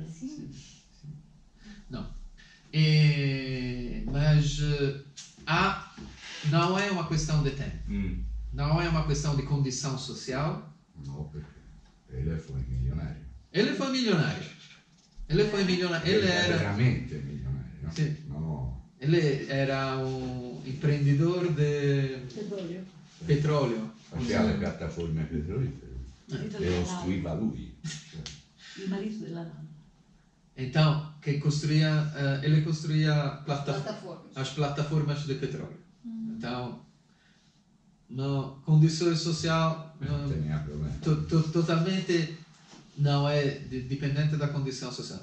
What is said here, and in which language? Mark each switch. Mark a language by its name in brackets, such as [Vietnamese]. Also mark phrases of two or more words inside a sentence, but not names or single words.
[Portuguese] sim. Não. Mas não é uma questão de tempo. Não é uma questão de condição social. Não, porque ele foi milionário. Ele foi milionário. Ele era... [Italian] veramente milionário. No? Sì. No. [Portuguese] Ele era [Italian] un imprenditore di petrolio. Faceva le piattaforme petrolifere e costruiva lui. Il marito della nonna. [Portuguese] Então, ele construía Plataformas. as plataformas de petróleo. Então, na condição social [Spanish] Non tenia problema. [Portuguese] totalmente não é dependente da condição social.